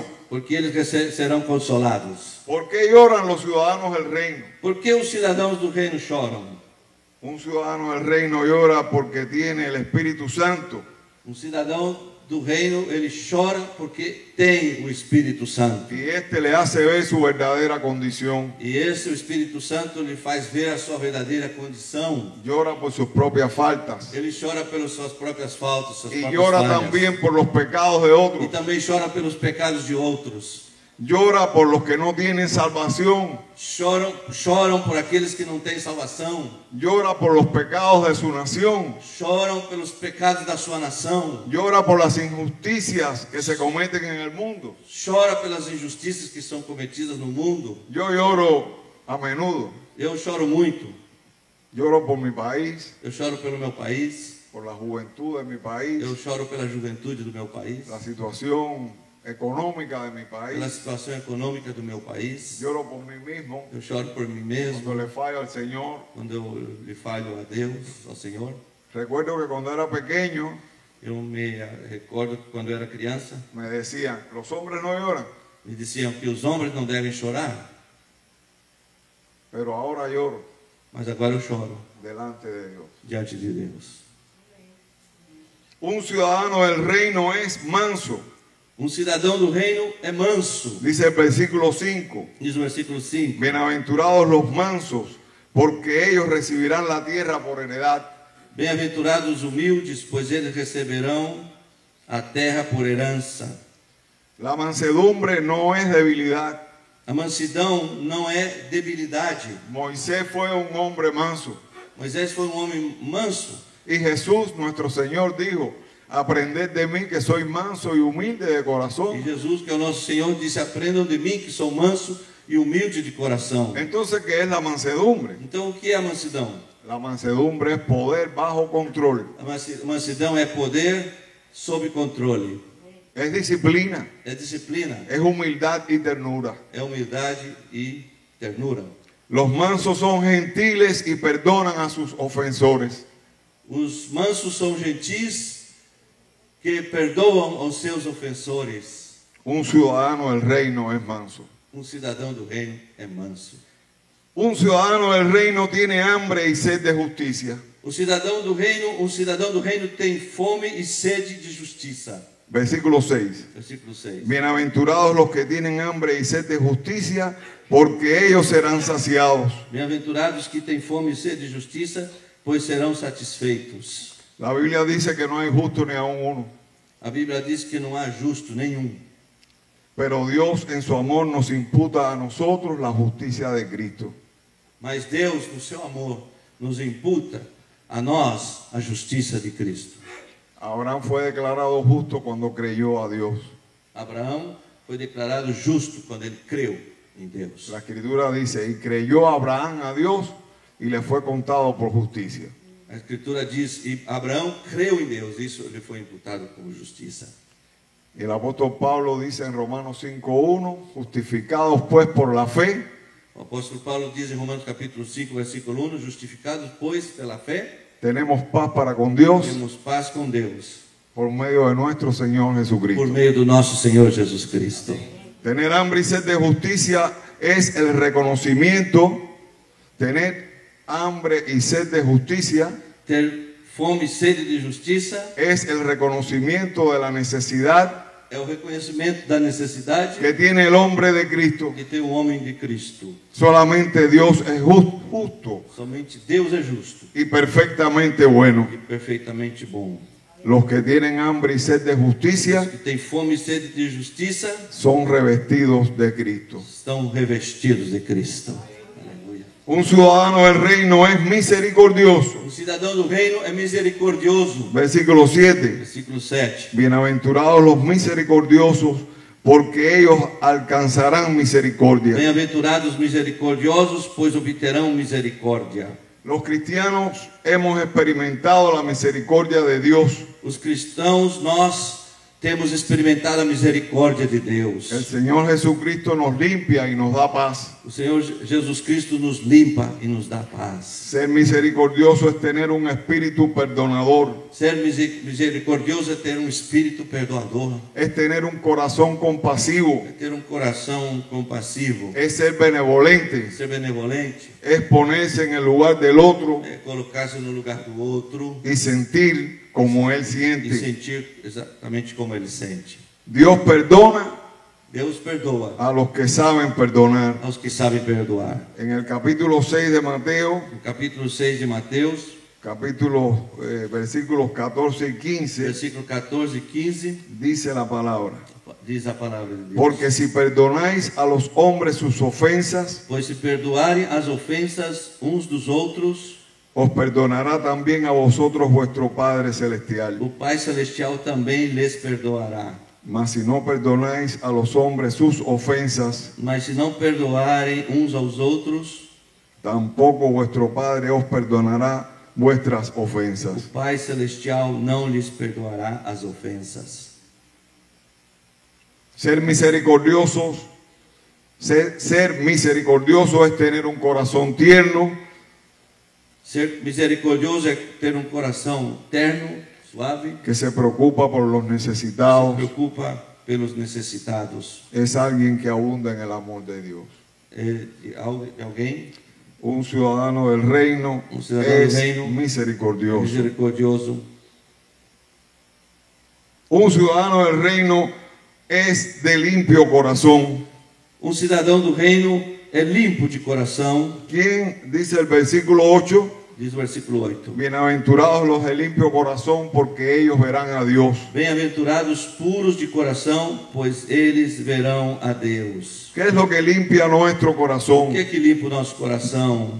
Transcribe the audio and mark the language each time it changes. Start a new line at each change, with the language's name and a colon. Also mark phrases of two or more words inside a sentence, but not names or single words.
Portuguese: porque eles serão consolados.
Spanish: ¿Por qué lloran los ciudadanos del reino?
Portuguese: Por que os cidadãos do reino choram?
Spanish: Un ciudadano del reino llora porque tiene el Espíritu Santo.
Portuguese: Um cidadão do reino, ele chora porque tem o Espírito Santo.
Spanish: Y este le hace ver su verdadera condición.
Portuguese: E esse o Espírito Santo lhe faz ver a sua verdadeira condição.
Spanish: Llora por sus propias faltas.
Portuguese: Ele chora pelas suas próprias faltas, suas
Spanish: Y
Portuguese: próprias
Spanish: llora
Portuguese: falhas.
Spanish: también por los pecados de
Portuguese: E
Spanish: otros.
Portuguese: também chora pelos pecados de outros.
Spanish: Llora por los que no tienen salvación.
Portuguese: Choram por aqueles que não têm salvação.
Spanish: Llora por los pecados de su nación.
Portuguese: Choram pelos pecados da sua nação.
Spanish: Llora por las injusticias que se cometen en el mundo.
Portuguese: Chora pelas injustiças que são cometidas no mundo.
Spanish: Yo lloro a menudo.
Portuguese: Eu choro muito.
Spanish: Lloro por mi país,
Portuguese: Eu choro pelo meu país.
Spanish: por la juventud de mi país,
Portuguese: Eu choro pela juventude do meu país.
Spanish: la situación económica de mi país.
Portuguese: Pela situação econômica do meu país.
Spanish: Lloro por mí mismo
Portuguese: Eu choro por mim mesmo.
Spanish: cuando le fallo al Señor.
Portuguese: Quando eu lhe falho a Deus, ao Senhor.
Spanish: Recuerdo que cuando era pequeño
Portuguese: Eu me recordo que quando eu era criança,
Spanish: me decían, los hombres no lloran,
Portuguese: me diziam que os homens não devem chorar.
Spanish: pero ahora lloro
Portuguese: Mas agora eu choro
Spanish: delante de Dios.
Portuguese: diante de Deus.
Spanish: Un ciudadano del reino es manso,
Portuguese: Um cidadão do reino é manso.
Spanish: dice el versículo 5.
Portuguese: Diz o versículo 5.
Spanish: Bienaventurados los mansos, porque ellos recibirán la tierra por heredad.
Portuguese: Bem-aventurados os humildes, pois eles receberão a terra por herança.
Spanish: La mansedumbre no es debilidad.
Portuguese: A mansidão não é debilidade.
Spanish: Moisés fue un hombre manso.
Portuguese: Moisés foi um homem manso.
Spanish: Y Jesús, nuestro Señor, dijo, aprended de mí que soy manso y humilde de
Portuguese: E
Spanish: corazón.
Portuguese: Jesus, que é o nosso Senhor, disse: aprendam de mim que sou manso e humilde de coração.
Spanish: Entonces, ¿qué es la mansedumbre?
Portuguese: Então, o que é a mansidão?
Spanish: La mansedumbre es poder bajo control.
Portuguese: A mansidão é poder sob controle.
Spanish: Es disciplina,
Portuguese: É disciplina.
Spanish: es humildad y ternura.
Portuguese: É humildade e ternura.
Spanish: Los mansos son gentiles y perdonan a sus ofensores.
Portuguese: Os mansos são gentis que perdoam aos seus ofensores.
Spanish: Un ciudadano del reino es manso.
Portuguese: Um cidadão do reino é manso.
Spanish: Un ciudadano del reino tiene hambre y sed de justicia.
Portuguese: Um cidadão do reino tem fome e sede de justiça.
Spanish: Versículo 6.
Portuguese: Versículo 6.
Spanish: Bienaventurados los que tienen hambre y sed de justicia, porque ellos serán saciados.
Portuguese: Bem-aventurados que têm fome e sede de justiça, pois serão satisfeitos.
Spanish: La Biblia dice que no hay justo ni aun uno,
Portuguese: A Bíblia diz que não há justo nenhum.
Spanish: pero Dios en su amor nos imputa a nosotros la justicia de Cristo.
Portuguese: Mas Deus, no seu amor, nos imputa a nós a justiça de Cristo.
Spanish: Abraham fue declarado justo cuando creyó a Dios.
Portuguese: Abraão foi declarado justo quando ele creu em Deus.
Spanish: La Escritura dice, y creyó Abraham a Dios y le fue contado por justicia.
Portuguese: A Escritura diz, e Abraão creu em Deus, isso lhe foi imputado como justiça.
Spanish: Y el apóstol Pablo dice en Romanos 5:1, justificados pues por la fe,
Portuguese: O apóstolo Paulo diz em Romanos capítulo 5, versículo 1, justificados, pois, pela fé,
Spanish: tenemos paz para con Dios
Portuguese: temos paz com Deus,
Spanish: por medio de nuestro Señor
Portuguese: por
Spanish: Jesucristo.
Portuguese: meio do nosso Senhor Jesus Cristo.
Spanish: Tener hambre y sed de justicia es el reconocimiento, tener hambre y sed de justicia
Portuguese: Ter fome e sede de justiça
Spanish: es el reconocimiento de la necesidad
Portuguese: é o reconhecimento da necessidade
Spanish: que tiene el hombre de Cristo.
Portuguese: que tem o homem de Cristo.
Spanish: Solamente Dios es justo
Portuguese: Somente Deus é justo
Spanish: y perfectamente bueno.
Portuguese: e perfeitamente bom.
Spanish: Los que tienen hambre y sed de
Portuguese: Os
Spanish: justicia
Portuguese: que têm fome e sede de justiça
Spanish: son revestidos de Cristo.
Portuguese: estão revestidos de Cristo. Aleluia.
Spanish: Un ciudadano del reino es misericordioso.
Portuguese: O cidadão do reino é misericordioso.
Spanish: Versículo 7.
Portuguese: Versículo 7.
Spanish: Bienaventurados los misericordiosos, porque ellos alcanzarán misericordia.
Portuguese: Bem-aventurados os misericordiosos, pois obterão misericórdia.
Spanish: Los cristianos hemos experimentado la misericordia de Dios.
Portuguese: Os cristãos, nós temos experimentado a misericórdia de Deus.
Spanish: El Señor Jesucristo nos limpia y nos da paz.
Portuguese: O Senhor Jesus Cristo nos limpa e nos dá paz.
Spanish: Ser misericordioso es tener un espíritu perdonador,
Portuguese: Ser misericordioso é ter um espírito perdoador,
Spanish: es tener un corazón compasivo,
Portuguese: é ter um coração compassivo,
Spanish: es ser benevolente,
Portuguese: ser benevolente,
Spanish: es ponerse en el lugar del otro
Portuguese: é colocar-se no lugar do outro
Spanish: y sentir como Él
Portuguese: e
Spanish: siente.
Portuguese: sentir exatamente como ele sente.
Spanish: Dios perdona
Portuguese: Deus perdoa
Spanish: a los que saben perdonar.
Portuguese: aos que sabem perdoar.
Spanish: En el capítulo 6 de Mateo,
Portuguese: No capítulo 6 de Mateus,
Spanish: versículos 14 y 15,
Portuguese: versículo 14 e 15,
Spanish: dice la palabra:
Portuguese: diz a palavra de Deus.
Spanish: porque si perdonáis a los hombres sus ofensas,
Portuguese: Pois se perdoarem as ofensas uns dos outros,
Spanish: os perdonará también a vosotros vuestro Padre Celestial.
Portuguese: o Pai Celestial também lhes perdoará.
Spanish: Mas si no perdonáis a los hombres sus ofensas,
Portuguese: Mas se não perdoarem uns aos outros,
Spanish: tampoco vuestro Padre os perdonará vuestras
Portuguese: o
Spanish: ofensas.
Portuguese: Pai Celestial não lhes perdoará as ofensas.
Spanish: Ser misericordioso es tener un corazón tierno,
Portuguese: Ser misericordioso é ter um coração terno,
Spanish: suave, que se preocupa por los
Portuguese: se
Spanish: necesitados.
Portuguese: preocupa pelos necessitados.
Spanish: Es alguien que abunda en el amor de Dios.
Portuguese: É de alguém
Spanish: Un ciudadano del reino Un ciudadano del es reino misericordioso.
Portuguese: misericordioso.
Spanish: Un ciudadano del reino es de limpio corazón.
Portuguese: Um cidadão do reino é limpo de coração,
Spanish: ¿Quién dice el versículo 8?
Portuguese: diz o versículo 8.
Spanish: Bienaventurados los de limpio corazón, porque ellos verán a Dios.
Portuguese: Bem-aventurados puros de coração, pois eles verão a Deus.
Spanish: ¿Qué es lo que limpia nuestro
Portuguese: O
Spanish: corazón?
Portuguese: que é que limpa o nosso coração?